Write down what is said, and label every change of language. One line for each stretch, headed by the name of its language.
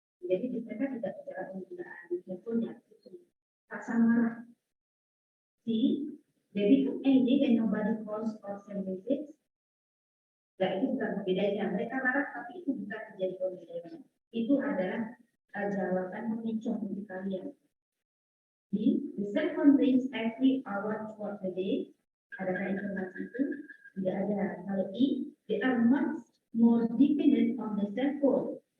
Indonesian: Jadi mereka tidak bicara penggunaan handphonenya. Rasa marah.
English: C, they become angry when nobody calls or send message.
Indonesian: Nah, itu bukan perbedaannya. Mereka marah, tapi itu bukan menjadi perbedaannya. Itu adalah jawaban pemicu untuk kalian.
English: D, the cell phone rings every hour throughout the day.
Indonesian: Adakah informasi itu? Tidak ada. Kalau E,
English: they are much more dependent on the cell phone.